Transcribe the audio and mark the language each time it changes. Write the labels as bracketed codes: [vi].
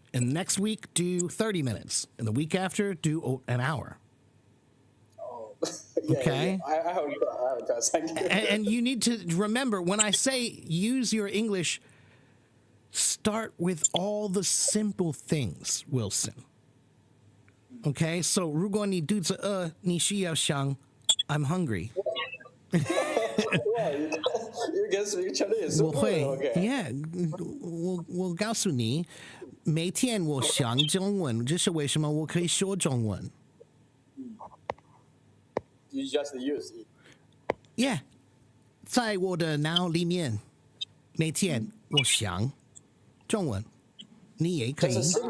[en] And next week do 30 minutes. And the week after do an hour. Yeah, Okay. Yeah. I have got thank you. And you need to remember when I say use your English, start with all the simple things, Wilson. Okay, so [zh] 如果你肚子饿，你需要想 [en] I'm hungry. Wow, you can speak Chinese. [zh] 我会 [en] Okay. [zh] Yeah, 我告诉你，每天我想中文，这是为什么我可以说中文。 [en] You just use it. [zh] Yeah，在我的脑里面，每天我想中文，你也可以。